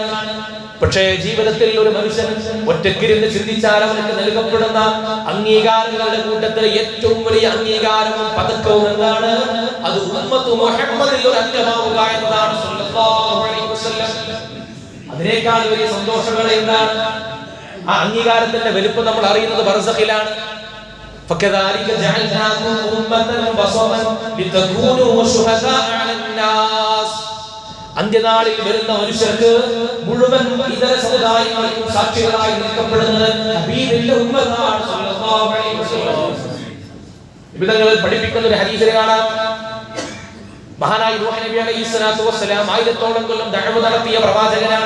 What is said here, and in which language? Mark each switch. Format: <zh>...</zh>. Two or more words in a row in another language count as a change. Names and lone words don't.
<ml>പക്ഷേ ജീവിതത്തിൽ ഒരു മനുഷ്യൻ ഒറ്റക്കിരുന്ന് ചിന്തിച്ചാൽ അവർക്ക് നൽകപ്പെടുന്ന അംഗീകാരങ്ങളുടെ കൂട്ടത്തിൽ ഏറ്റവും വലിയ അംഗീകാരവും പതക്കവും എന്താണ്? അത് ഉമ്മത്ത് മുഹമ്മദിൽ ഒരു അംഗമാവുക എന്നതാണ്</ml> <ar>صلى الله عليه وسلم.</ar> <ml>അതിനേക്കാൾ വലിയ സന്തോഷങ്ങൾ എന്താണ്? ആ അംഗീകാരത്തിന്റെ വലിപ്പം നമ്മൾ അറിയുന്നത് ബർസഖിലാണ്.</ml> <ar>فكذلك جعلناكم أمة وسطا لتكونوا شهداء على الناس.</ar> <ml>അന്ത്യനാളിൽ വരുന്ന മനുഷ്യർക്ക് മുഴുവൻ ഇതര സമുദായങ്ങൾക്കും സാക്ഷികളായി നിൽക്കപ്പെടുന്നത് ഹബീബിന്റെ ഉമ്മത്താണ്</ml> <ar>صلى الله عليه وسلم.</ar> <ml>ഇബ്നുൽ പഠിപ്പിക്കുന്ന ഒരു ഹദീസിൽ കാണാം, മഹാനായ നൂഹ് നബി</ml> <ar>عليه الصلاة والسلام</ar> <ml>1000 കൊല്ലം ദഅവ നടത്തിയ പ്രവാചകനാണ്.</ml>